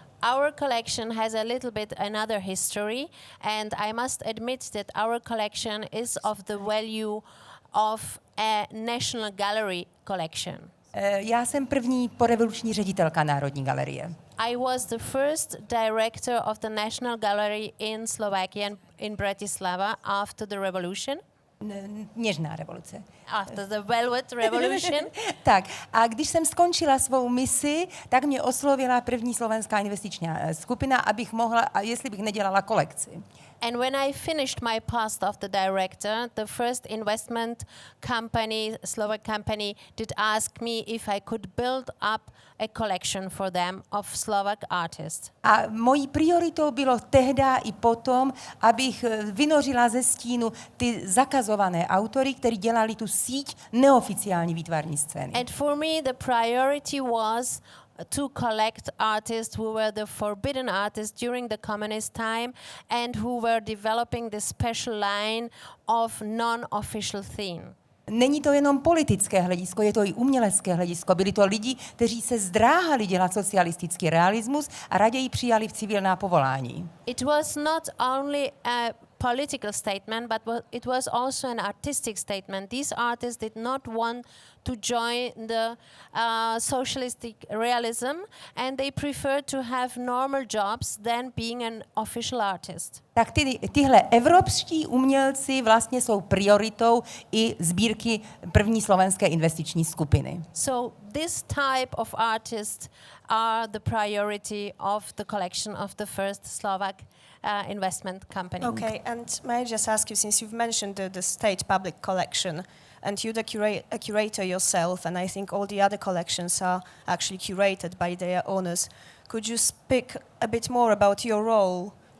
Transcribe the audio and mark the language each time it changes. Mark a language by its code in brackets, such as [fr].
[en] Our collection has a little bit another history, and I must admit that our collection is of the value of a National Gallery collection. [cs] Já jsem první porevoluční ředitelka Národní galerie. [en] I was the first director of the National Gallery in Slovakia, in Bratislava, after the revolution. [cs] Něžná revoluce. [en] After the Velvet Revolution. [cs] Tak, a když jsem skončila svou misi, tak mě oslovila první slovenská investiční skupina, abych mohla, jestli bych nedělala kolekci. [en] And when I finished my post of the director, the first investment company, Slovak company, did ask me if I could build up a collection for them of Slovak artists. [cs] A mojí prioritou bylo tehda i potom, abych vynořila ze stínu ty zakazované autory, kteří dělali tu síť neoficiální výtvarní scény. [en] And for me the priority was to collect artists who were the forbidden artists during the communist time and who were developing this special line of non-official theme. [cs] Není to jenom politické hledisko, je to i umělecké hledisko. Byli to lidi, kteří se zdráhali dělat socialistický realismus a raději přijali v civilná povolání. [en] It was not only a political statement, but it was also an artistic statement. These artists did not want to join the socialistic realism, and they preferred to have normal jobs than being an official artist. [cs] Tak tyhle evropští umělci vlastně jsou prioritou i sbírky první slovenské investiční skupiny. [en] So this type of artists are the priority of the collection of the first Slovak investment company. Okay, and may I just ask you, since you've mentioned the state public collection, and you're a curator yourself, and I think all the other collections are actually curated by their owners, could you speak a bit more about your role?